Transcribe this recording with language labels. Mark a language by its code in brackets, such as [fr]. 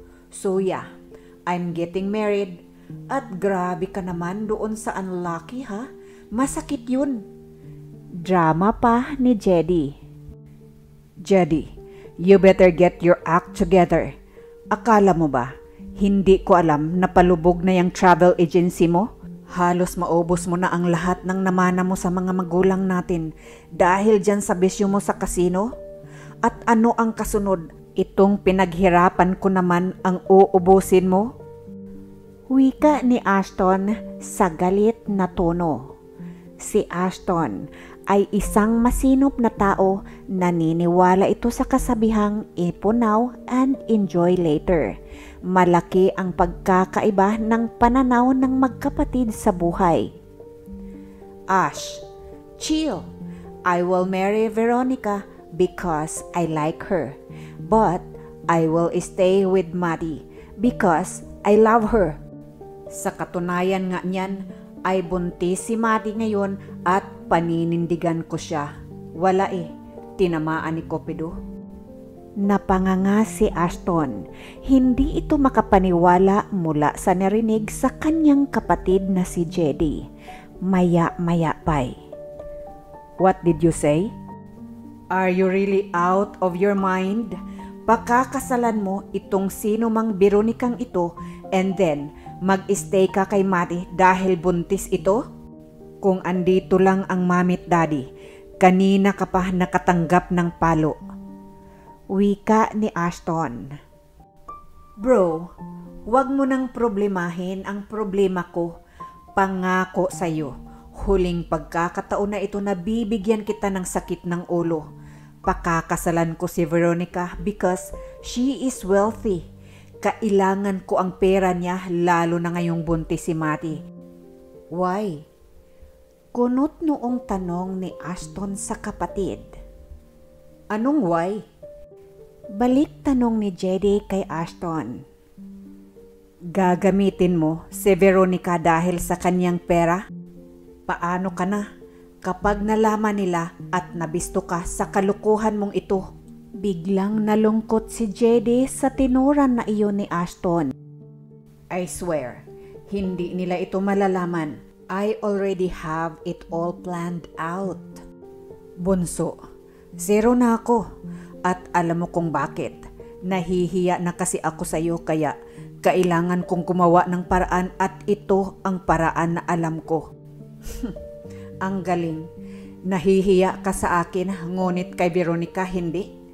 [en] So yeah, I'm getting married. [tl] At grabe ka naman doon sa unlucky ha. Masakit yun. Drama pa ni [en] Jedy. Jedy, you better get your act together. [tl] Akala mo ba, hindi ko alam na palubog na yung travel agency mo? Halos maubos mo na ang lahat ng namana mo sa mga magulang natin dahil dyan sa bisyo mo sa kasino? At ano ang kasunod? Itong pinaghirapan ko naman ang uubusin mo? Wika ni Ashton sa galit na tono. Si Ashton ay isang masinop na tao, naniniwala ito sa kasabihang ipon [en] now and enjoy later. [tl] Malaki ang pagkakaiba ng pananaw ng magkapatid sa buhay. [en] Ash, chill. I will marry Veronica because I like her. But I will stay with Maddie because I love her. [tl] Sa katunayan nga niyan ay buntis si Maddie ngayon at paninindigan ko siya. Wala eh, tinamaan ni Cupido. Napanganga si Ashton. Hindi ito makapaniwala mula sa narinig sa kanyang kapatid na si Jedy. Maya-maya pa'y. [en] What did you say? Are you really out of your mind? [tl] Pakakasalan mo itong sino mang Veronicang ito [en] and then [tl] mag-stay ka kay Maddie dahil buntis ito? Kung andito lang ang mami at daddy, kanina ka pa nakatanggap ng palo. Wika ni Ashton. Bro, wag mo nang problemahin ang problema ko. Pangako sa'yo, huling pagkakataon na ito na bibigyan kita ng sakit ng ulo. Pakakasalan ko si Veronica [en] because she is wealthy. [tl] Kailangan ko ang pera niya lalo na ngayong buntis si Maddie. Why? Kunot noong tanong ni Ashton sa kapatid. Anong why? Balik tanong ni Jedy kay Ashton. Gagamitin mo si Veronica dahil sa kanyang pera? Paano ka na kapag nalaman nila at nabisto ka sa kalukuhan mong ito? Biglang nalungkot si Jedy sa tinuran na iyon ni Ashton. [en] I swear, [tl] hindi nila ito malalaman. [en] I already have it all planned out. [tl] Bunso, zero na ako. At alam mo kung bakit. Nahihiya na kasi ako sa iyo kaya kailangan kong gumawa ng paraan at ito ang paraan na alam ko. Ang galing. Nahihiya ka sa akin ngunit kay Veronica hindi?